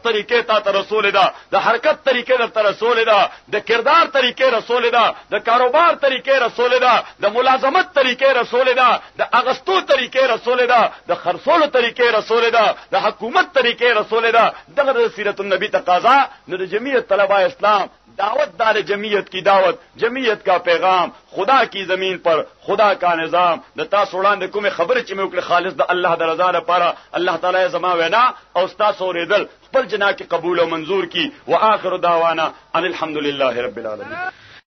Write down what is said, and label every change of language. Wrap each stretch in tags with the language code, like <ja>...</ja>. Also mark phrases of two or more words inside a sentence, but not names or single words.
<ps>طریقې ته رسول ده د حرکت طریقې ته رسول ده د کردار طریقې رسول ده د کاروبار طریقې رسول ده د ملازمت طریقې رسول ده د اغستو طریقې رسول ده د خرڅولو طریقې رسول ده د حکومت طریقې رسول ده دغه د سیرت النبی تقاضا نه د جمعیت طلباء اسلام دعوت دار</ps> <ur>جمعیت کی دعوت جمعیت کا پیغام خدا کی زمین پر خدا کا نظام</ur> <ps>د تاسو وړاندې کومه خبره چې موږ خالص د الله د رضا لپاره الله تعالی زما وینا او تاسو اوریدل خپل جنا کې قبول او منظور کی</ps> <ar>واخر دعوانا ان الحمد لله رب العالمین</ar>